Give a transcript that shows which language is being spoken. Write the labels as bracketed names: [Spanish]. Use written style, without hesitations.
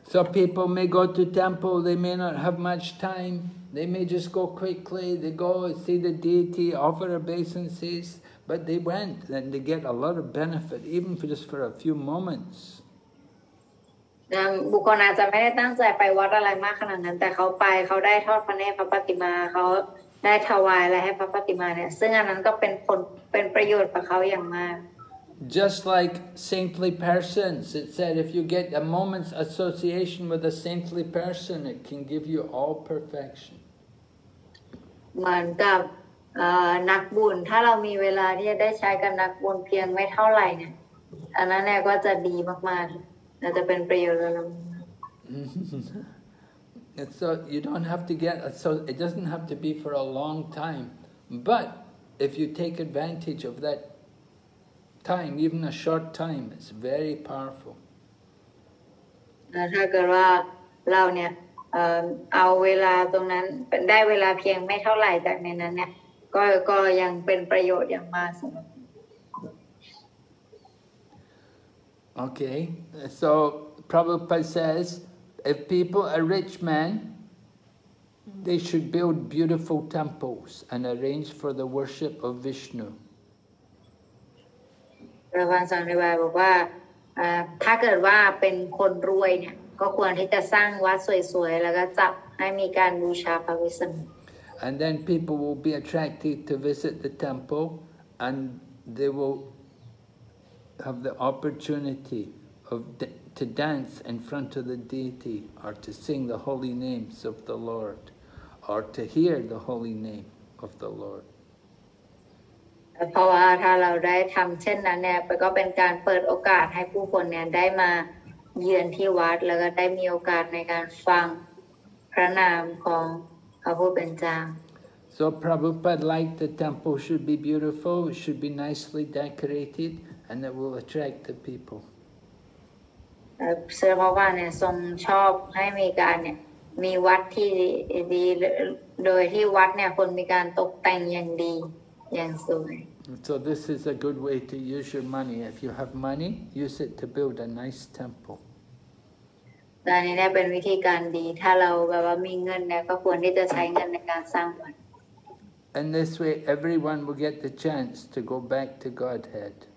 [English] So people may go to temple, they may not have much time, they may just go quickly, they go see the deity, offer obeisances, but they went and they get a lot of benefit, even just for a few moments. [Thai] บุคคลอาจจะไม่ได้ตั้งใจไปวัดอะไรมากขนาดนั้นแต่เขาไปเขาได้ทอดพระเนตรพระปฏิมาเขาได้ถวายอะไรให้พระปฏิมาเนี่ยซึ่งอันนั้นก็เป็นประโยชน์กับเขาอย่างมาก [English] Just like saintly persons, it said if you get a moment's association with a saintly person, it can give you all perfection. [Thai] เหมือนกับนักบุญถ้าเรามีเวลาที่จะได้ใช้กับนักบุญเพียงไม่เท่าไหร่เนี่ยอันนั้นเนี่ยก็จะดีมากๆน่าจะเป็นประโยชน์กับเรา [English] So you don't have to get, so it doesn't have to be for a long time, but if you take advantage of that time, even a short time, it's very powerful. [Thai] ถ้าเกิดว่าเราเนี่ยเอาเวลาตรงนั้นได้เวลาเพียงไม่เท่าไหร่จากในนั้นเนี่ยก็ยังเป็นประโยชน์อย่างมากสำหรับ [English] Okay, so Prabhupada says, if people are rich men, they should build beautiful temples and arrange for the worship of Vishnu. [Thai] พระพันธ์สอนในบาบอกว่าถ้าเกิดว่าเป็นคนรวยเนี่ยก็ควรที่จะสร้างวัดสวยๆแล้วก็จับให้มีการบูชาพระวิษณุ [English] And then people will be attracted to visit the temple and they will have the opportunity to dance in front of the deity or to sing the holy names of the Lord or to hear the holy name of the Lord. [Thai] เพราะว่าถ้าเราได้ทำเช่นนั้นเนี่ยก็เป็นการเปิดโอกาสให้ผู้คนเนี่ยได้มาเยือนที่วัดแล้วก็ได้มีโอกาสในการฟังพระนามของพระผู้เป็นเจ้า [English] So Prabhupada liked the temple should be beautiful, it should be nicely decorated, and it will attract the people. [Thai] เสื้อพระว่าเนี่ยทรงชอบให้มีการเนี่ยมีวัดที่ดีโดยที่วัดเนี่ยคนมีการตกแต่งอย่างดีอย่างสวย [English] So this is a good way to use your money. If you have money, use it to build a nice temple. [Thai] แต่อันนี้เนี่ยเป็นวิธีการดีถ้าเราแบบว่ามีเงินเนี่ยก็ควรที่จะใช้เงินในการสร้างวัด [English] And this way everyone will get the chance to go back to Godhead.